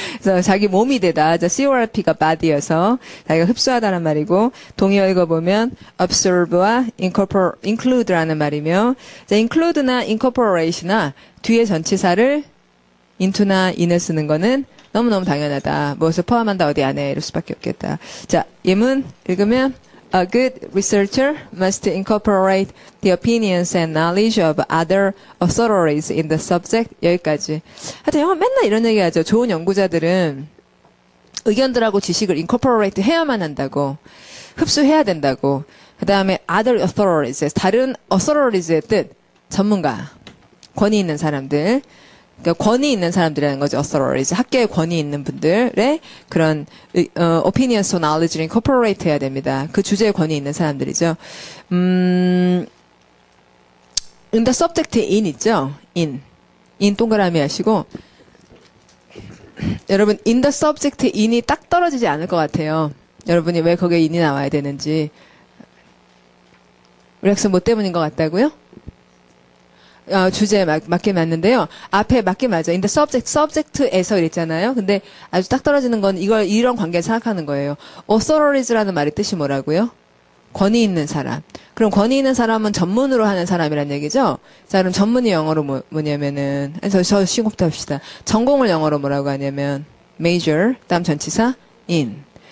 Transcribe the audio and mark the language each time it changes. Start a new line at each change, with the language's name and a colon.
Korean: 그래서 자기 몸이 되다. CORP가 body여서 자기가 흡수하다는 말이고, 동의어 읽어보면 observe와 include라는 말이며, 자, include나 incorporate나 뒤에 전치사를 into나 in을 쓰는 거는 너무너무 당연하다. 무엇을 포함한다 어디 안에 이럴 수밖에 없겠다. 자, 예문 읽으면
English: A good researcher must incorporate the opinions and knowledge of other authorities in the subject.
Korean: 여기까지. 하여튼 영화 맨날 이런 얘기 하죠. 좋은 연구자들은 의견들하고 지식을 incorporate 해야만 한다고. 흡수해야 된다고. 그 다음에 other authorities. 다른 authorities의 뜻. 전문가. 권위 있는 사람들. 그러니까 권위 있는 사람들이라는 거죠. authorities. 학계에 권위 있는 분들의 그런
English: opinions or knowledge
Korean: 를 incorporate 해야 됩니다. 그 주제에 권위 있는 사람들이죠. in the subject에 in 있죠. in 동그라미 하시고 여러분 in the subject에 in이 딱 떨어지지 않을 것 같아요. 여러분이 왜 거기에 in이 나와야 되는지. 우리 학생 뭐 때문인 것 같다고요? 주제에 맞게 맞는데요. 앞에 맞게 맞아. in the subject에서 이랬잖아요. 근데 아주 딱 떨어지는 건 이런 관계를 생각하는 거예요. authorites라는 말의 뜻이 뭐라고요? 권위 있는 사람. 그럼 권위 있는 사람은 전문으로 하는 사람이란 얘기죠? 자, 그럼 전문이 영어로 뭐냐면은, 저 쉬운 것부터 합시다. 전공을 영어로 뭐라고 하냐면, major, 다음 전치사, in.